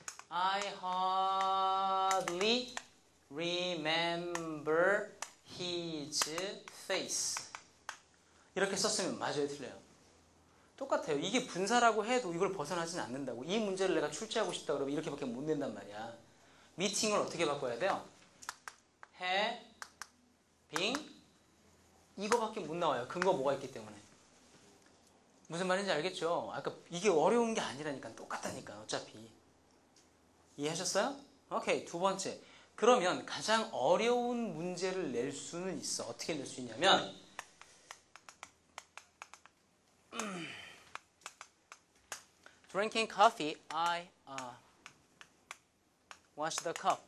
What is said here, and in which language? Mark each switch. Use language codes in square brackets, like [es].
[en] I hardly remember his face. [ko] 이렇게 썼으면 맞아요, 틀려요? 똑같아요. 이게 분사라고 해도 이걸 벗어나지는 않는다고. 이 문제를 내가 출제하고 싶다 그러면 이렇게밖에 못 낸단 말이야. 미팅을 어떻게 바꿔야 돼요? having 이거밖에 못 나와요. 근거 뭐가 있기 때문에. 무슨 말인지 알겠죠? 아까 이게 어려운 게 아니라니까. 똑같다니까 어차피. 이해하셨어요? 오케이. 두 번째. 그러면 가장 어려운 문제를 낼 수는 있어. 어떻게 낼 수 있냐면 [en] Drinking coffee, I wash the cup.